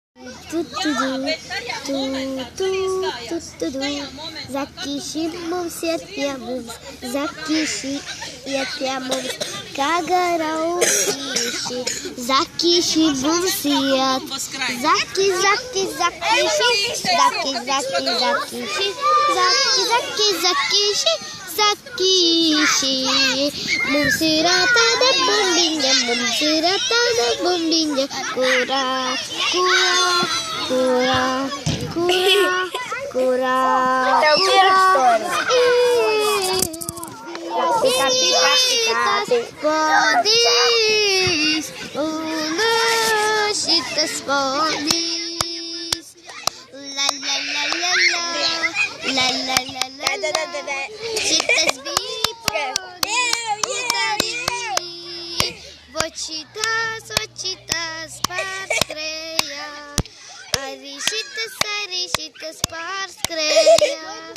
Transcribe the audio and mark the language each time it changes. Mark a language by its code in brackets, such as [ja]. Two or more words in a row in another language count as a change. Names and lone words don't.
[lv] Ту-ту-ду, ту-ту-ту-ту-ду. Закиши mums iet pie mums, zakīši iet pie mums, kā garaukīši. Zakīši mums iet, zaki, zaki, zakīši, zaki, zaki, zakīši, zaki, zaki, zakīši, zakīši. Mums ir tāda bumbiņa, mums ir tāda bumbiņa, kurā, kurā, kurā, kurā. Tev pirkstonis. Podīs, un šitas podīs. La la la la la, la la la la la. Šitas bija podīs, vočitas pārskrēja. Arī šitas pārskrēja.